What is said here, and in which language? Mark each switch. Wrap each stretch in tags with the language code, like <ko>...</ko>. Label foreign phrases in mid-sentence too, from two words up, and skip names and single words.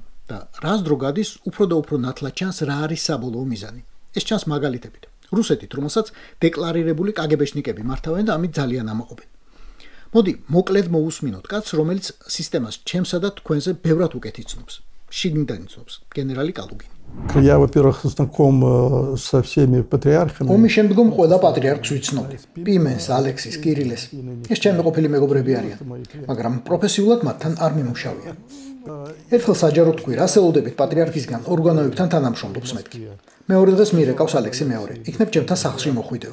<ka>და რას დრო გადის, უფრო და უფრო ნათლად ჩანს რა არის საბოლოო მიზანი. ეს ჩანს მაგალითებით. რუსეთით, რომელსაც დეკლარირებული კგბ-შნიკები მართავენ და ამით ძალიან ამაყობენ. მოდი, მოკლედ მოусმინოთ კაცს, რომელიც სისტემას ჩემსა და თქვენზე ბევრად უკეთ იცნობს. შიგნიდან იცნობს, გენერალი კალუგინი.</ka> <ru>Я, во-первых, знаком со всеми патриархами.</ru> <ka>ომის შემდგომ ყველა პატრიარქს ვიცნობდი. პიმენს, ალექსის, კირილეს. ეს ჩემი ყოფილი მეგობრები არიან, მაგრამ პროფესიულად მათთან არ მიმუშავია. ერთხელ საჯაროდ თქვი, რას ელოდებით პატრიარქისგან ორგანოებთან თანამშრომლობს მეთქი. მეორე დღეს მირეკავს ალექსი მეორე. იქნებ ჩემთან სახლში მოხვიდეო.</ka>